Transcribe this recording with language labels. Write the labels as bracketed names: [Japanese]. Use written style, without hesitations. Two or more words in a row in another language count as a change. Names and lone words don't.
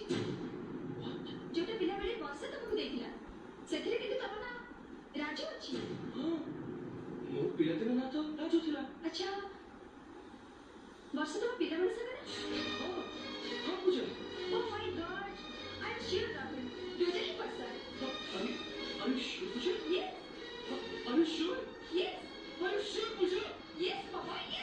[Odia] ଯୋଉଟା ପିଲାବେଳେ ବର୍ଷା ତମକୁ ଦେଇଥିଲା, ସେଥିରେ କିନ୍ତୁ ତମ ନାଁ ରାଜୁ ଅଛି। ହଁ, ମୋ ପିଲାଦିନ ନାଁ ତ ରାଜୁ ଥିଲା। ଆଚ୍ଛା, ବର୍ଷା ତମ ପିଲାବେଳେ ସାଙ୍ଗରେ? ହଁ ହଁ ପୂଜା। [English] Oh my God, I am sure ରାହୁଲ, ରୋଜା ହିଁ ବର୍ଷା। Are you sure, Pooja? Yes, Are you sure? yes, Are you sure, Pooja? yes, Papa, yes.